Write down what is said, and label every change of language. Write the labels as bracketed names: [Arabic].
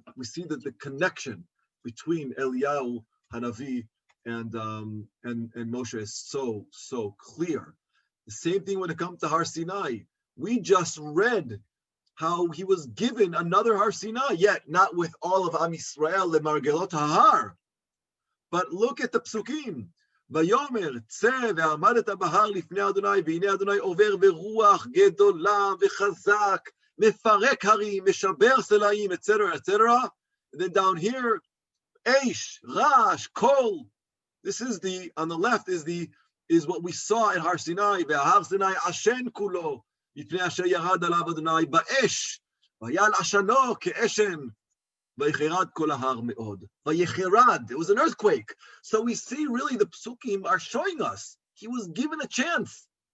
[English] We see that the connection between Eliyahu Hanavi and Moshe is so clear. The same thing when it comes to Har Sinai. We just read how he was given another Har Sinai, yet not with all of Am Yisrael lemargelot hahar. But look at the psukim. [Hebrew] ויאמר צא ועמדת בהר לפני אדוני והנה אדוני עובר ברוח גדולה וחזק מפרק הרים משבר סלעים etc. [English] etc. And then down here Eish, Rash, Kol. This is on the left is what we saw at Har Sinai. [Hebrew] והר סיני עשן כולו מפני אשר ירד עליו אדוני באש ויעל עשנו כאשן. Vayecherad kol hahar me'od. [English] Vayecherad, it was an earthquake. So we see really the psukim are showing us he was given a chance.